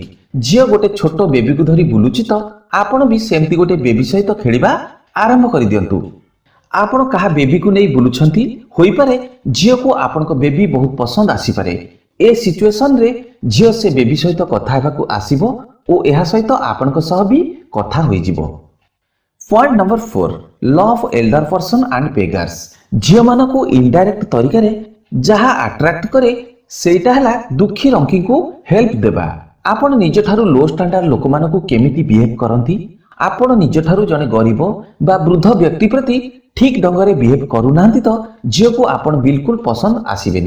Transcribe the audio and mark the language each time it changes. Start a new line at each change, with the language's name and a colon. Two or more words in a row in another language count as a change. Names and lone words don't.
Odia: ଝିଅ ଗୋଟେ ଛୋଟ ବେବି କୁ ଧରି ବୁଲୁଛି ତ ଆପଣ ବି ସେମିତି ଗୋଟେ ବେବି ସହିତ ଖେଳିବା ଆରମ୍ଭ କରି ଦିଅନ୍ତୁ। ଆପଣ କାହା ବେବି କୁ ନେଇ ବୁଲୁଛନ୍ତି ହୋଇ ପାରେ ଝିଅ କୁ ଆପଣଙ୍କ ବେବି ବହୁତ ପସନ୍ଦ ଆସି ପାରେ। ଏ ସିଚୁଏସନ ରେ ଝିଅ ସେ ବେବି ସହିତ କଥା ହେବାକୁ ଆସିବ ଓ ଏହା ସହିତ ଆପଣଙ୍କ ସହ ବି କଥା ହୋଇ ଯିବ।
English: point number 4, love elder person and beggars.
Odia: ଝିଅ ମାନଙ୍କୁ ଇନଡାଇରେକ୍ଟ ତରିକା ରେ ଯାହା ଆଟ୍ରାକ୍ଟ କରେ ସେଟା ହେଲା ଦୁଃଖୀ ରଙ୍କୀ କୁ ହେଲ୍ପ ଦେବା। ଆପଣ ନିଜ ଠାରୁ
English: low standard
Odia: ଲୋକ ମାନଙ୍କୁ କେମିତି ବିହେଭ କରନ୍ତି, ଆପଣ ନିଜ ଠାରୁ ଜଣେ ଗରିବ ବା ବୃଦ୍ଧ ବ୍ୟକ୍ତି ପ୍ରତି ଠିକ ଢଙ୍ଗରେ ବିହେଭ କରୁ ନାହାନ୍ତି ତ ଝିଅ କୁ ଆପଣ ବିଲକୁଲ ପସନ୍ଦ ଆସିବେନି।